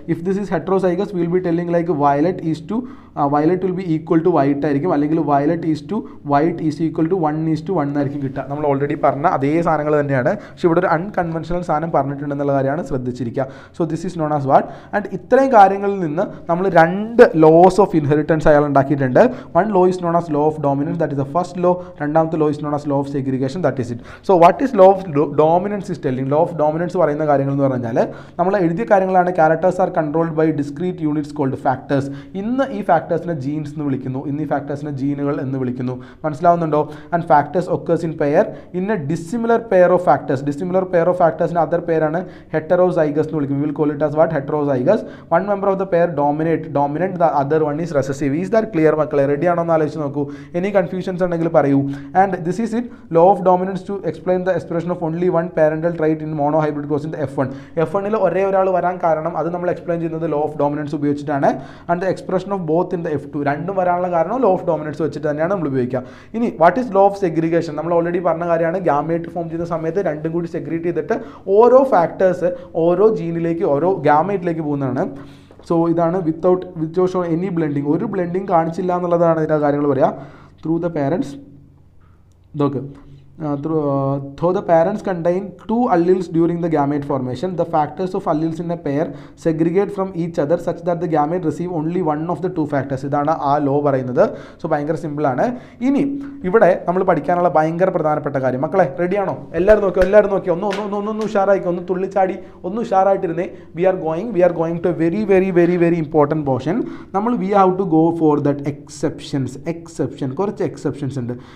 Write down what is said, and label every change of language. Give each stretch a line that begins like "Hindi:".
English: if this is heterozygous will be telling like violet will be equal to white
Malayalam: ആയിരിക്കും, അല്ലെങ്കിൽ
English: Violet is to white is equal to 1:1 ആയിരിക്കും കിട്ടുക.
Malayalam: നമ്മൾ already പറഞ്ഞ അതേ സാധനങ്ങൾ തന്നെയാണ്. പക്ഷേ ഇവിടെ ഒരു അൺകൺവെൻഷണൽ സാധനം പറഞ്ഞിട്ടുണ്ടെന്നുള്ള കാര്യമാണ് ശ്രദ്ധിച്ചിരിക്കുക.
English: So this is known as what.
Malayalam: And ഇത്രയും കാര്യങ്ങളിൽ നിന്ന് നമ്മൾ 2 ലോസ് ഓഫ് ഇൻഹെറിറ്റൻസ് അയാൾ ഉണ്ടാക്കിയിട്ടുണ്ട്.
English: 1 law is known as law of dominance, that is the first law. രണ്ടാമത്തെ law is known as law of segregation, that is it. So what is law of dominance is telling?
Malayalam: Law of dominance പറയുന്ന കാര്യങ്ങൾ എന്ന് പറഞ്ഞാൽ നമ്മൾ എഴുതിയ കാര്യങ്ങളാണ്.
English: Characters are controlled by discrete units called factors.
Malayalam: ഇന്ന് ഈ ഫാക്ടേഴ്സിനെ ജീൻസ് എന്ന് വിളിക്കുന്നു, ഇന്ന് ഈ ഫാക്ടേഴ്സിനെ ജീനുകൾ എന്ന് വിളിക്കുന്നു. മനസ്സിലാവുന്നുണ്ടോ?
English: And factors occurs in pair in a dissimilar pair of factors.
Malayalam: Dissimilar pair of ഫാക്ടേഴ്സിന് other പേരാണ് ഹെറ്ററോസൈഗസ് എന്ന് വിളിക്കും.
English: Will call it as what?
Malayalam: Heterozygous.
English: One member of the pair dominate the other one is recessive.
Malayalam: Is that clear മക്കളെ? Ready ആണോ എന്ന് ആലോചിച്ച് നോക്കൂ. Any confusions ഉണ്ടെങ്കിൽ പറയൂ. And this is it.
English: law of dominance to explain the expression of only one parental trait in monohybrid cross in the F1
Malayalam: ഒരേ ഒരാൾ വരാൻ കാരണം അത് നമ്മൾ എക്സ്പ്ലെയിൻ ചെയ്യുന്നത് ലോ ഓഫ് ഡോമിനൻസ് ഉപയോഗിച്ചിട്ടാണ്.
English: and the expression of both in the F2
Malayalam: രണ്ടും വരാനുള്ള കാരണം ലോ ഓഫ് ഡോമിനൻസ് വെച്ചിട്ട് തന്നെയാണ് നമ്മൾ ഉപയോഗിക്കുക. ഇനി what is law of segregation? നമ്മൾ ഓൾറെഡി പറഞ്ഞ കാര്യമാണ്. ഗാമേറ്റ് ഫോം ചെയ്യുന്ന സമയത്ത് രണ്ടും കൂടി സെഗ്രീറ്റ് ചെയ്തിട്ട് ഓരോ ഫാക്ടേഴ്സ് ഓരോ ജീനിലേക്ക് ഓരോ ഗാമേറ്റിലേക്ക് പോകുന്നതാണ്. സോ ഇതാണ് വിത്തൗട്ട് ഷോ എനി ബ്ലെൻഡിങ്. ഒരു ബ്ലെൻഡിങ് കാണിച്ചില്ല എന്നുള്ളതാണ് ഇതിൻ്റെ കാര്യങ്ങൾ പറയുക.
English: Through the parents ഇതൊക്കെ though the parents contain 2 alleles during the gamete formation, the factors of alleles in a pair segregate from each other such that the gamete receive only one of the 2 factors.
Malayalam: ഇതാണ് ആ law പറയുന്നത്. So ഭയങ്കര സിമ്പിളാണ്. ഇനി ഇവിടെ നമ്മൾ പഠിക്കാനുള്ള ഭയങ്കര പ്രധാനപ്പെട്ട കാര്യം മക്കളെ റെഡിയാണോ? എല്ലാവരും നോക്കി ഒന്ന് ഉഷാറായിക്കോ, ഒന്ന് തുള്ളിച്ചാടി ഒന്ന് ഉഷാറായിട്ടിരുന്നേ.
English: We are going to very very very very important portion. നമ്മൾ we have to go for that exception.
Malayalam: കുറച്ച് എക്സെപ്ഷൻസ് ഉണ്ട്.